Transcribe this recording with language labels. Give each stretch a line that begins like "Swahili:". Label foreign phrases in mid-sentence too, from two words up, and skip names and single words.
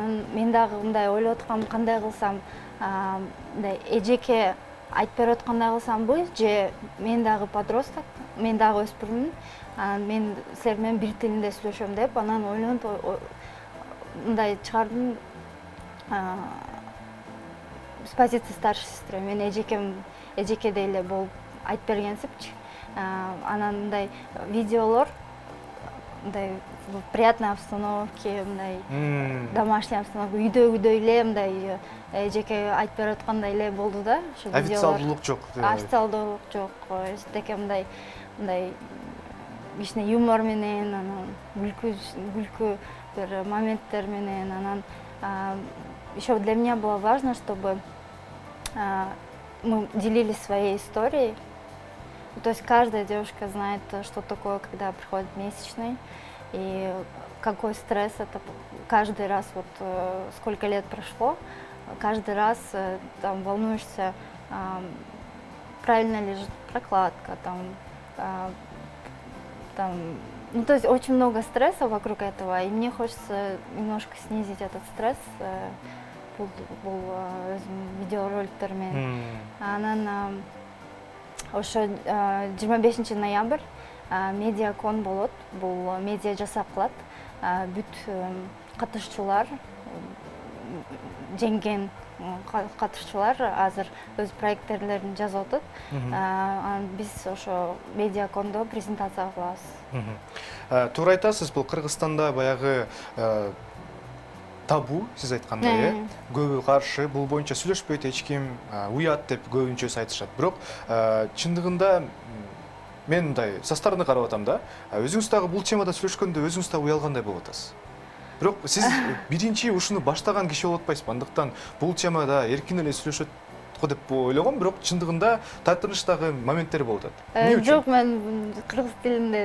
Kyrgyz: Мен дагы мындай ойлоп аткам, кандай кылсам, мындай эжеке айтып берип аткандай кылсамбы, же мен дагы подросток, мен дагы өспүрүмүн, мен силер менен бир тилинде сүйлөшөм деп, анан ойлонуп мындай чыгардым.
Russian: С позиции старшей сестры,
Kyrgyz: мен эжекедей эле болуп айтып бергенсипчи. Анан мындай видеолор, мындай
Russian: приятной обстановке,
Kyrgyz: мындай
Russian: домашний обстановка,
Kyrgyz: үйдөгүдөй эле мындай эжеке айтып берип аткандай эле болду да. Официалдуулук жок. Официалдуулук жок. Эстеке мындай кичине юмор менен, анан күлкү бир моменттер менен, анан
Russian: еще для меня было важно, чтобы мы делились своей историей. То есть каждая девушка знает, что такое, когда приходит месячный, и какой стресс это каждый раз, вот сколько лет прошло, каждый раз там волнуешься, правильно лежит прокладка, ну, то есть очень много стресса вокруг этого, и мне хочется немножко снизить этот стресс.
Kyrgyz: Бул видеороликтер менен. Анан ошо 25 ноябрь медиакон болот. Бул медиа жасап кылат. Бүт катышчулар, жеңген катышчулар азыр өз проекттерин жазып атат. Биз ошо медиакондо презентация кылабыз. Туура айтасыз, бул Кыргызстанда баягы табу, сиз айткандай, көбү каршы, бул боюнча сүйлөшпөйт эч ким, уят деп көбүнчөсү айтышат. Бирок чындыгында мен мындай
Russian: со стороны
Kyrgyz: карап атам да, өзүңүз дагы бул темада сүйлөшкөндө өзүңүз дагы уялгандай болуп атасыз. Бирок сиз биринчи ушуну баштаган киши болуп атпайсызбы? Андыктан бул темада эркин эле сүйлөшөт го деп ойлогом, бирок чындыгында тартынычтагы моменттер болуп атат. Эмне үчүн? Жок, мен кыргыз тилинде